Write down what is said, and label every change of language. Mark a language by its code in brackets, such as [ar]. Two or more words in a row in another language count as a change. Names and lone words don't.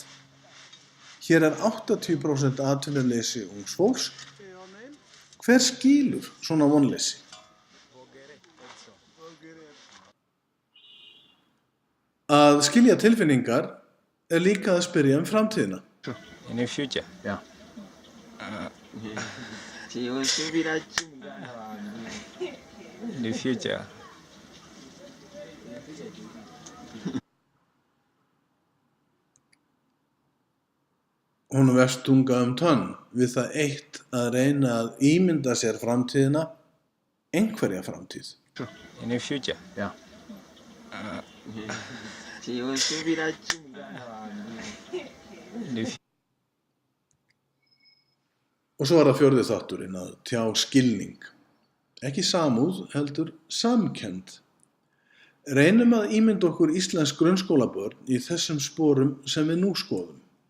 [is] Hér er 80% atvinnuleysi ungs fólks. Hver skilur svona vonleysi? Að skilja tilfinningar líka að spyrja framtíðina. [en] In the future. Yeah. In the future. [is] Hún vefst tunga tönn við það eitt að reyna að ímynda sér framtíðina, einhverja framtíð. [en] In the future. Yeah. [is] Og svo það fjórði þátturinn að tjá skilning. Ekki samúð, heldur samkennd. Reynum að ímynda okkur íslensk grunnskólabörn í þessum sporum sem við nú skoðum.